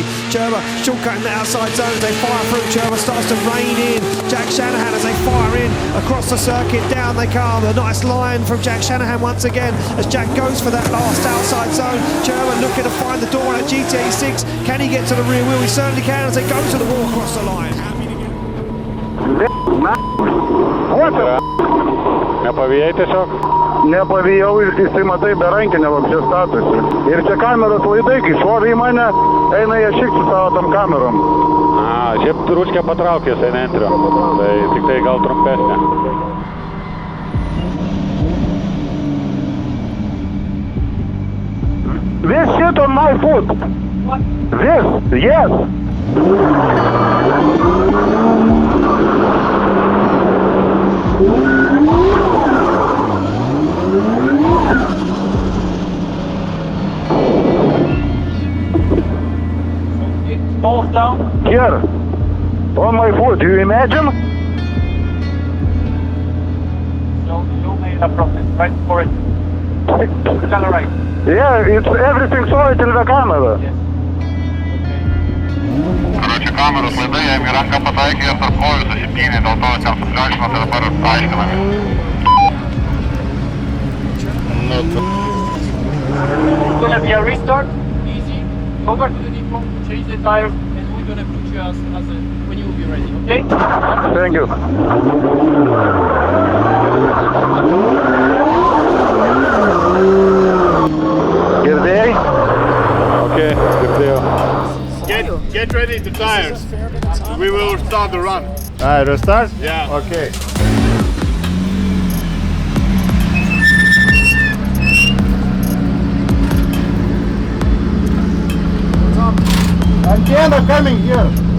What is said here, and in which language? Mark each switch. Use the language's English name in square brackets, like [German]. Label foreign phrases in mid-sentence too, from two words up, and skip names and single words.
[English] Cherba shortcutting the outside zone as they fire through. Cherba starts to rein in Jack Shanahan as they fire in across the circuit. Down they come. A nice line from Jack Shanahan once again as Jack goes for that last outside zone. Cherba looking to find the door at GTX6. Can he get to the rear wheel? He certainly can as they go to the wall across the line. [Lithuanian] Nepavėjai tiesiog? Nepavijau ir jisai matai be rankinio vapšė statusi. Ir čia kameros laidai, kai šovė į mane, eina jie šik su savo tam kamerom. Šiaip rūčkę patraukė jisai neantrio, tai tik tai gal trumpesnė. [English] This shit on my foot. What? This, yes. Falls down. Here, on my foot, you imagine? So you made a profit, right? For it. Accelerate. Yeah, it's everything saw it in the camera. Yes. [Lithuanian] Короче, kameros laidai, jam į ranką pataikė ir tarp kojų susipynė, dėl to ten supliašino, tai dabar aiškinami. [English] It's gonna be a restart. Easy. Go back to the depot, change the tires, and we're gonna put you as when you will be ready, okay? Thank you. [Lithuanian] Girdėjai? Okay, girdėjau. [English] Get ready to tires. We will start the run. Restart? Yeah. Okay. Antenna coming here.